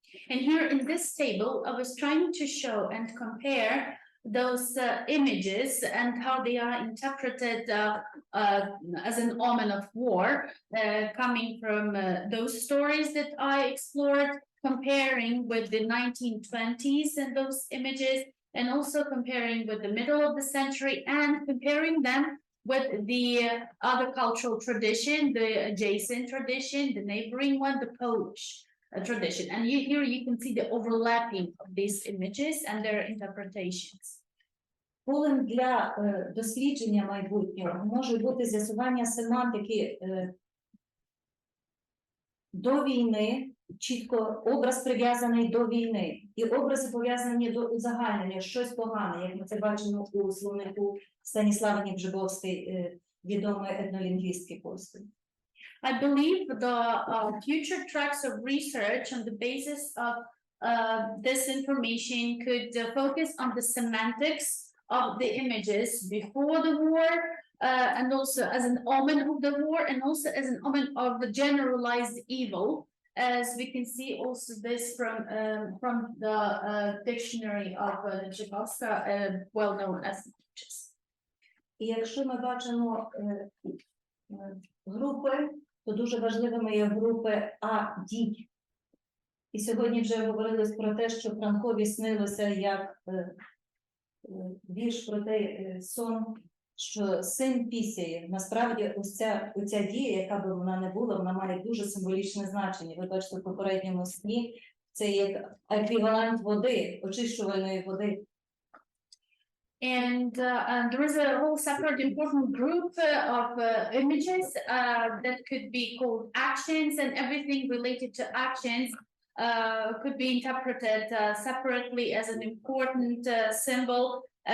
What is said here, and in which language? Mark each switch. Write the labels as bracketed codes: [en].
[en] And here in this table, I was trying to show and compare those images and how they are interpreted as an omen of war, coming from those stories that I explored, comparing with the 1920s and those images, and also comparing with the middle of the century, and comparing them with the other cultural tradition, the adjacent tradition, the neighboring one, the Polish tradition. And here you can see the overlapping of these images and their interpretations. [uk] Полем для дослідження майбутнього може бути з'ясування семантики до війни, чітко образ прив'язаний до війни, і образи пов'язані до узагальнення, щось погане, як ми це бачимо у словнику Станіслави Нібжибовської, відомої етнолінгвістки польської. [en] I believe the future tracks of research on the basis of this information could focus on the semantics of the images before the war, and also as an omen of the war, and also as an omen of the generalized evil, as we can see also this from the dictionary of Nijibowska, well known as images. [uk] І якщо ми бачимо групи, то дуже важливими є групи А-дій. І сьогодні вже говорилось про те, що Франкові снилося як вірш про той сон, що син пісяє. Насправді ось ця дія, яка б вона не була, вона має дуже символічне значення. Ви бачите, в попередньому сні це як еквівалент води, очищувальної води. [en] And there is a whole separate important group of images that could be called actions, and everything related to actions could be interpreted separately as an important symbol.